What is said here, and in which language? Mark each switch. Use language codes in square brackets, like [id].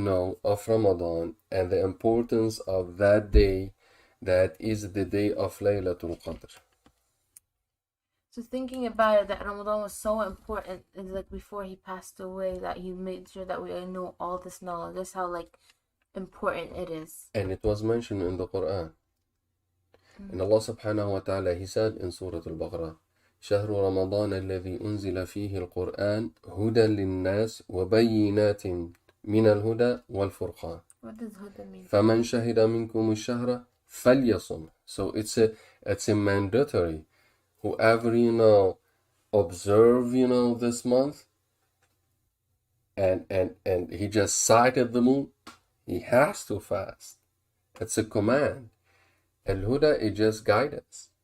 [en] know of Ramadan and the importance of that day, that is the day of Laylatul Qadr. So thinking about it, that Ramadan was so important, it's like before he passed away, that he made sure that we know all this knowledge. That's how important it is. And it was mentioned in the Quran. And Allah subhanahu wa ta'ala, He said in Surah Al-Baqarah, [ar] شهر رمضان الذي أنزل فيه القرآن هدى للناس وبينات من الهدى والفرقان. [en] What does huda mean? [ar] فمن شهد منكم الشهر فليصم. [en] So it's a mandatory. Whoever observe this month, and he just sighted the moon, he has to fast. It's a command. Al-Huda is just guidance.